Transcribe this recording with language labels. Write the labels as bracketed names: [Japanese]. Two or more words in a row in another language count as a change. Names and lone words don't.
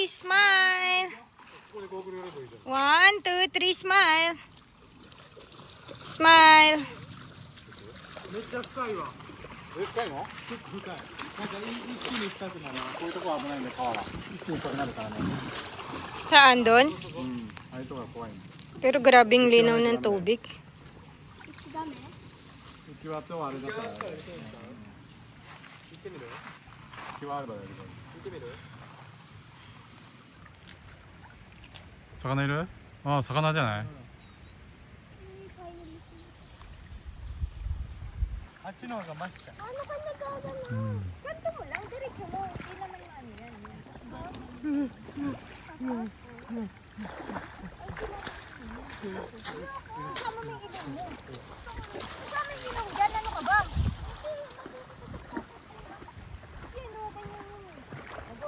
[English] Smile. 1, 2, 3, smile. Smile. [Japanese] めっちゃ深いわ。え、深いの？結構深い。なんか一気に深くなるな。こういうとこは危ないんで川は。一気に深くなるからね。 [Filipino] Saan doon? [Japanese] ああいうとこが怖いんで。 [Filipino] Pero grabing linaw ng tubig. [Japanese] 浮き輪とあれだったら。行ってみる？浮き輪あればやるから。行ってみる？魚いる？ああ、魚じゃない？あっちの方がマシじゃん。 [Filipino] Ganto mo lang, diretso mo. Hindi naman ano yan. Kasama may ilong mo. Kasama may ilong dyan, ano ka ba? Yan o, ganyan yun. Go.